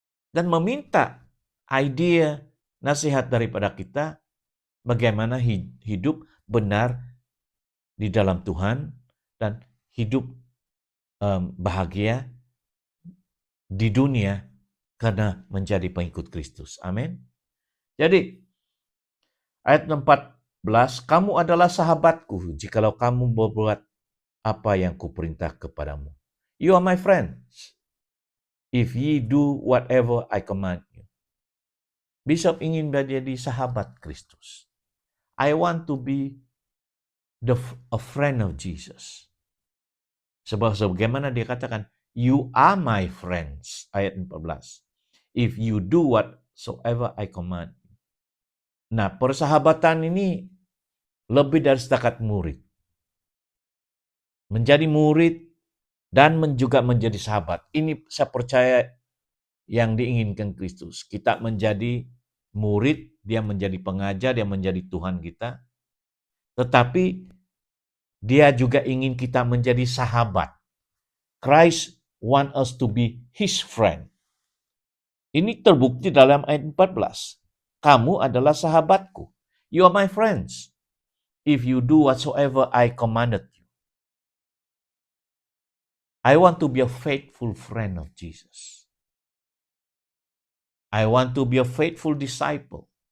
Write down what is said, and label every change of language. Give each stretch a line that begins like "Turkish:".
Malay: dan meminta idea, nasihat daripada kita bagaimana hidup benar di dalam Tuhan dan hidup bahagia di dunia karena menjadi pengikut Kristus. Amin. Jadi, ayat 14, kamu adalah sahabatku jikalau kamu berbuat apa yang kuperintah kepadamu.
English: You are my friends if ye do whatever I command you.
Malay: Bishop ingin menjadi sahabat Kristus.
English: I want to be a friend of Jesus.
Malay: Sebagaimana dia katakan,
English: you are my friends,
Malay: ayat 14.
English: If you do whatsoever I command.
Malay: Nah, persahabatan ini lebih dari setakat murid. Menjadi murid dan juga menjadi sahabat. Ini saya percaya yang diinginkan Kristus. Kita menjadi murid, dia menjadi pengajar, dia menjadi Tuhan kita. Tetapi dia juga ingin kita menjadi sahabat.
English: Christ want us to be his friend.
Malay: Ini terbukti dalam ayat 14. Kamu adalah sahabatku.
English: You are my friends. If you do whatsoever I commanded you. I want to be a faithful friend of Jesus. I want to be a faithful disciple.